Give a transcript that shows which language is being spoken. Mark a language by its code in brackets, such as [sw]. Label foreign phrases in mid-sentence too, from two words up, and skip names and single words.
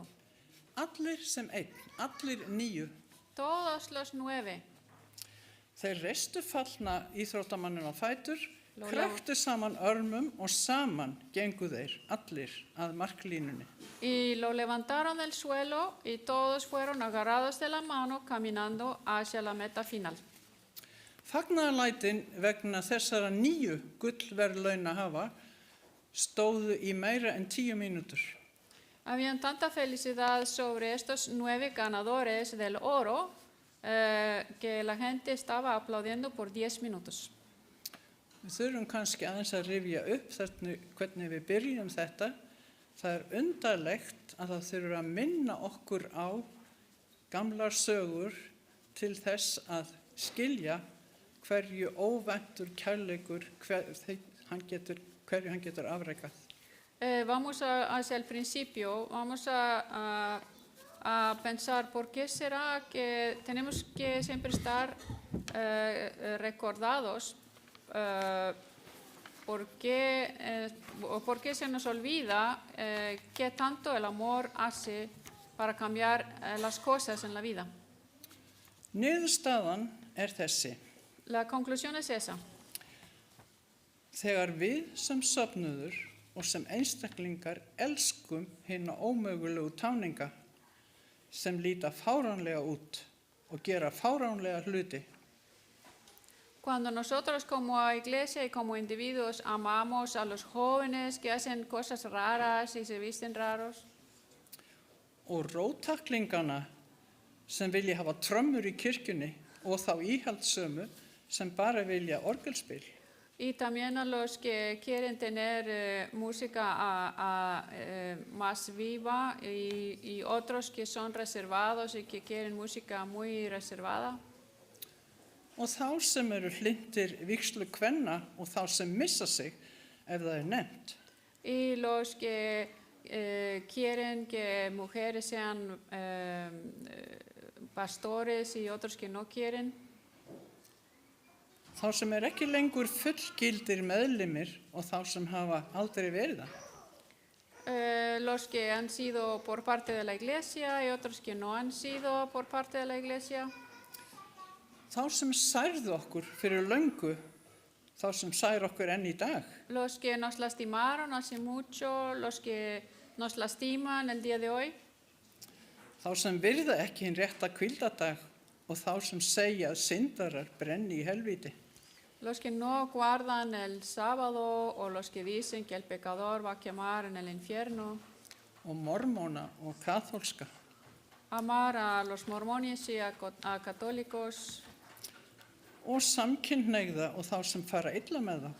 [is] Allir sem einn, allir 9. [es] Todos los 9. [is] Þeir reistu fallna íþróttamannin á fætur, kræktu saman örmum og saman gengu þeir, allir, að marklínunni. [es] Y lo levantaron del suelo y todos fueron agarrados de la mano caminando hacia la meta final. [is] Fagnaðarlætin vegna þessara 9 gullverðlauna hafa stóðu í meira en 10 mínútur. [es] Habían tanta felicidad sobre estos 9 ganadores del oro que la gente estaba aplaudiendo por 10 minutos. [is] Við þurfum kannski aðeins að rifja upp hvernig við byrjum þetta. Það undarlegt að það þurfur að minna okkur á gamlar sögur til þess að skilja hverju óvæntur kærleikur hverju hann getur afrekað. [es] Vamos hacia el principio, vamos a pensar por qué será que tenemos que siempre estar recordados, por qué se nos olvida qué tanto el amor hace para cambiar las cosas en la vida. [is] Niðurstaðan þessi. [es] La conclusión es esa. [is] Þegar við sem söfnuður og sem einstaklingar elskum hina ómögulegu táninga sem líta fáránlega út og gera fáránlega hluti, [es] Cuando nosotros como iglesia y como individuos amamos a los jóvenes que hacen cosas raras y se visten raros, [is] og róttaklingana sem vilja hafa trömmur í kirkjunni og þá íhaldssömu sem bara vilja orgelspil, [es] y también a los que quieren tener música más viva y otros que son reservados y que quieren música muy reservada. [is] og þá sem eru hlynntir vígslu kvenna og þá sem missa sig ef það nefnt. [es] Y los que quieren que mujeres sean pastores y otros que no quieren. [is] Þá sem ekki lengur fullgildir meðlimir og þá sem hafa aldrei verið það. [es] Los que han sido por parte de la iglesia y otros que no han sido por parte de la iglesia. [is] Þá sem særðu okkur fyrir löngu, þá sem sær okkur enn í dag. [es] Los que nos lastimaron hace mucho, los que nos lastiman el día de hoy. [is] Þá sem virða ekki hinn rétta hvíldardag og þá sem segja að syndarar brenni í helvíti. [es] Los que no guardan el sábado o los que dicen que el pecador va a quemar en el infierno. [is] Og mormóna og kaþólska. [es] Amar a los mormones y a católicos. [is] Og samkynhneigða og þá sem fara illa með það.